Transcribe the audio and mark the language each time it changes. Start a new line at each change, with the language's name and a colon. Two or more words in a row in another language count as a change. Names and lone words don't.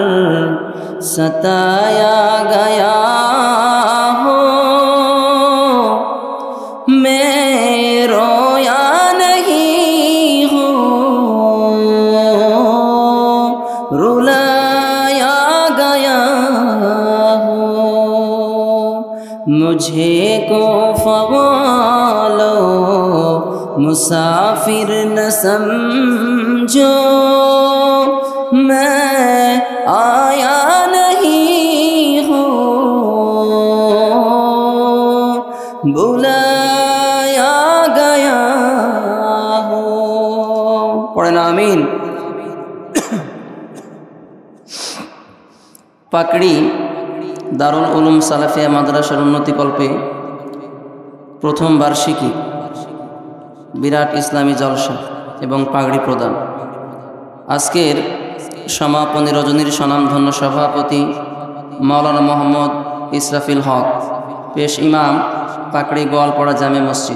Urdu: ستایا گیا ہو میں رویا نہیں ہوں رلایا گیا مجھے کو فوالو مسافر نہ سمجھو میں آیا نہیں ہوں بلایا گیا ہوں. پڑھنا آمین.
Bangla: পাকড়ি দারুল উলুম সালাফিয়া মাদ্রাসার উন্নতিকল্পে প্রথম বার্ষিকী বিরাট ইসলামী জলসা এবং পাগড়ি প্রদান। আজকের সমাপনী রজনীর স্বনামধন্য সভাপতি মাওলানা মোহাম্মদ ইসরাফিল হক, পেশ ইমাম, পাকড়ি গোয়ালপাড়া জামে মসজিদ।